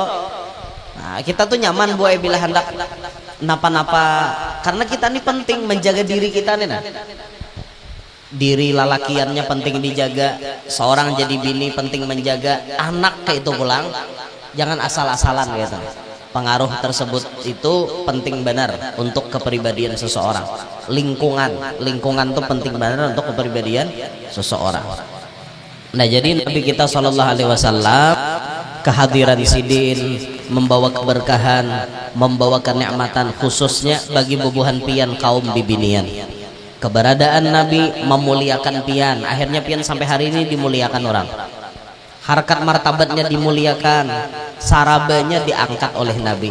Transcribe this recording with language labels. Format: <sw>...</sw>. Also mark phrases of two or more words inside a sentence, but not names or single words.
<bjn>Nah, kita tuh nyaman boy bila hendak napa-napa, karena kita ini penting menjaga diri kita nih nah. Diri lalakiannya penting dijaga, seorang jadi bini penting menjaga, anak kayak itu pulang, jangan asal-asalan gitu.</bjn> <id>Pengaruh tersebut itu penting benar untuk kepribadian seseorang. Lingkungan tuh penting benar untuk kepribadian seseorang. Nah jadi Nabi kita</id> <ar>Shallallahu Alaihi Wasallam</ar> <id>kehadiran sidin membawa keberkahan, membawa kenikmatan khususnya bagi bubuhan pian kaum bibinian. Keberadaan Nabi memuliakan pian, akhirnya pian sampai hari ini dimuliakan orang. Harkat martabatnya dimuliakan, sarabanya diangkat oleh Nabi.</id>